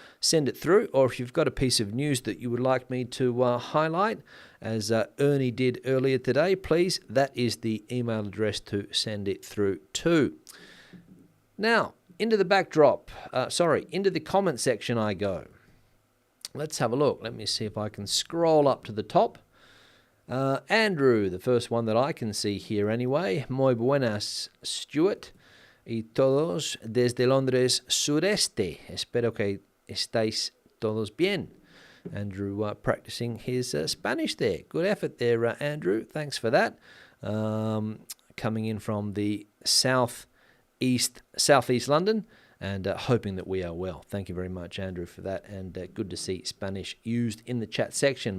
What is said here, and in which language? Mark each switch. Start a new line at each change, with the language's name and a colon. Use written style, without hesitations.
English: Send it through, or if you've got a piece of news that you would like me to highlight, as Ernie did earlier today, please, that is the email address to send it through to. Now, into the backdrop, into the comment section I go. Let's have a look. Let me see if I can scroll up to the top. Andrew, the first one that I can see here anyway.
Spanish: Muy buenas, Stuart. Y todos desde Londres sureste. Espero que estéis todos bien.
English: Andrew practicing his Spanish there. Good effort there, Andrew. Thanks for that. Coming in from the southeast London, and hoping that we are well. Thank you very much, Andrew, for that, and good to see Spanish used in the chat section.